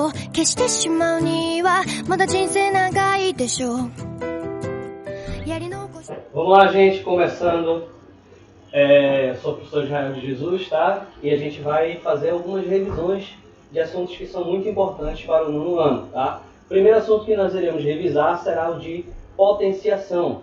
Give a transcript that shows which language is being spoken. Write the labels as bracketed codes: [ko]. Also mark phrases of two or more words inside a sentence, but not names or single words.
[ja] 消してしまうにはまだ人生長いでしょう。 [pt] Vamos lá, gente, começando. Sou o professor Israel de Jesus, tá? E a gente vai fazer algumas revisões de assuntos que são muito importantes para o nono ano, tá? O primeiro assunto que nós iremos revisar será o de potenciação.